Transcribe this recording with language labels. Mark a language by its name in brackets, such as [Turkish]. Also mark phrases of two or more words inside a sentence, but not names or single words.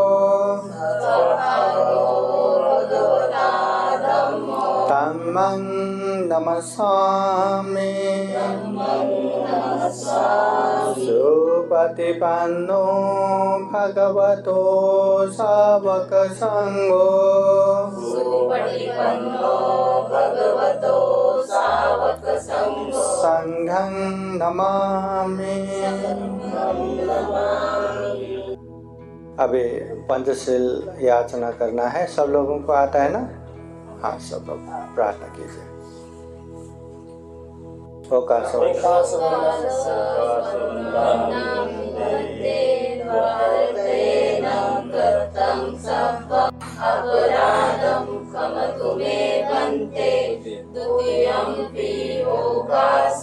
[Pali] धम्मं नमस्सामि सुपतिपन्नो भगवतो सावक संघो संघं नमामि। [Hindi] अभी पंचशील याचना करना है। सब लोगों को आता है ना? हाँ, सब लोग प्रार्थना कीजिए। [Pali] अपराधं क्षमतु मे भन्ते द्वितीयम्पि ओकास